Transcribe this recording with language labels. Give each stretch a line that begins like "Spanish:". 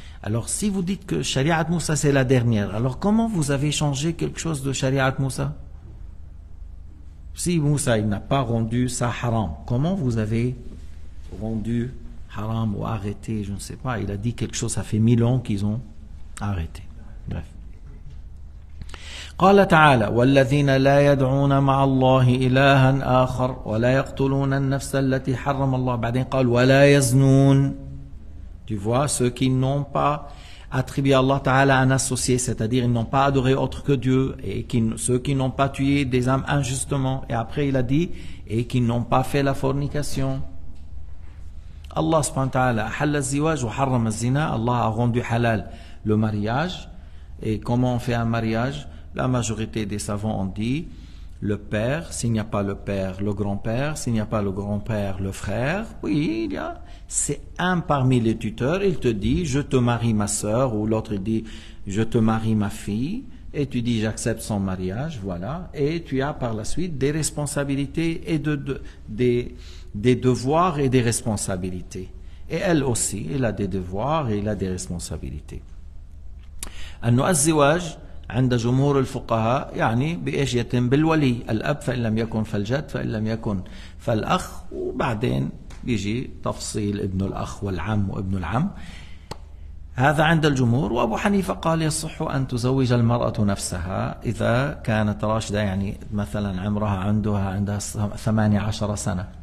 French: Alors, si vous dites que shari'at Moussa c'est la dernière, alors comment vous avez changé quelque chose de shari'at Moussa? Si Moussa il n'a pas rendu ça haram, comment vous avez rendu haram ou arrêté, je ne sais pas. Il a dit quelque chose, ça fait 1000 ans qu'ils ont arrêté. Bref.
Arabic: قال تعالى والذين لا يدعون مع الله إلها آخر ولا يقتلون النفس التي حرم الله بعدين قال ولا يزنون.
French: Tu vois, ceux qui n'ont pas attribué à Allah Ta'ala un associé, c'est-à-dire ils n'ont pas adoré autre que Dieu, et ceux qui n'ont pas tué des âmes injustement, et après il a dit et qui n'ont pas fait la fornication.
Arabic: Allah subhanahu wa ta'ala halal ziwaj wa harram az-zina.
French: Allah a rendu halal le mariage. Et comment on fait un mariage? La majorité des savants ont dit le père, s'il n'y a pas le père, le grand-père, s'il n'y a pas le grand-père, le frère. Oui, c'est un parmi les tuteurs. Il te dit je te marie ma sœur, ou l'autre il dit je te marie ma fille, et tu dis j'accepte son mariage, voilà. Et tu as par la suite des responsabilités et des devoirs et des responsabilités. Et elle aussi, elle a des devoirs et elle a des responsabilités.
Arabic: أنه الزواج عند جمهور الفقهاء يعني بإيش يتم بالولي الأب فإن لم يكن فالجد فإن لم يكن فالأخ وبعدين بيجي تفصيل ابن الأخ والعم وابن العم. هذا عند الجمهور. وأبو حنيفة قال يصح أن تزوج المرأة نفسها إذا كانت راشدة، يعني مثلا عندها 18 سنة.